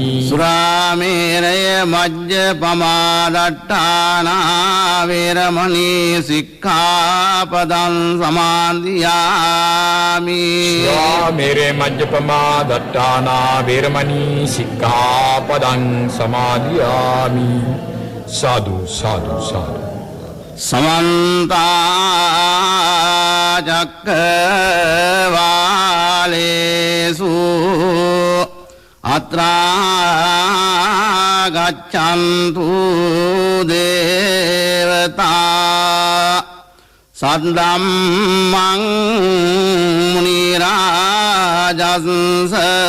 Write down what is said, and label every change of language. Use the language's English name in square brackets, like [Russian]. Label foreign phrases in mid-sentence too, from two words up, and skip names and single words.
[Pali] සුරාමේරය මජ්ජපමාදට්ඨානා වේරමණී සික්ඛාපදං සමාදියාමි සුරාමේරය මජ්ජපමා දට්ඨානා වේරමණී සික්ඛාපදං සමාදියාමි සාදු සාදු සාදු සමන්ත චක්කවාලේසු අත්‍රා ගච්ඡන්තු දේවතා සද්දම්මං මුනි රාජස්ස